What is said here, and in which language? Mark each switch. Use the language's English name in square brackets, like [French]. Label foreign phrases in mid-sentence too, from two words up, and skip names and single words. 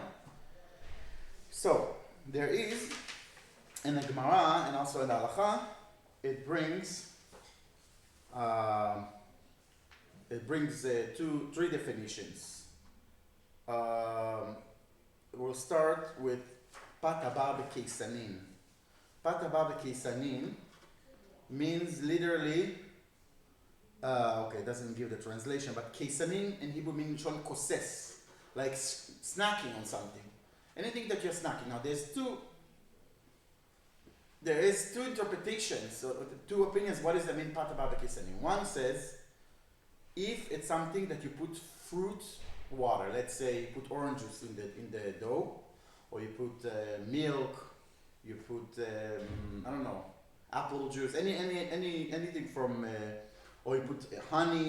[English] So, there is, in the Gemara and also in the Halacha, it brings 3 definitions. We'll start with [Hebrew] פת הבאה בכיסנין. פת הבאה בכיסנין [English] means literally, it doesn't give the translation, but keisanin in Hebrew means shon koses, like snacking on something. Anything that you're snacking. Now there is two interpretations, so 2 opinions. What does that mean, [Hebrew] פת הבאה בכיסנין? [English] One says, if it's something that you put fruit water, let's say you put orange juice in the dough, or you put milk, you put I don't know, apple juice, anything from, or you put honey.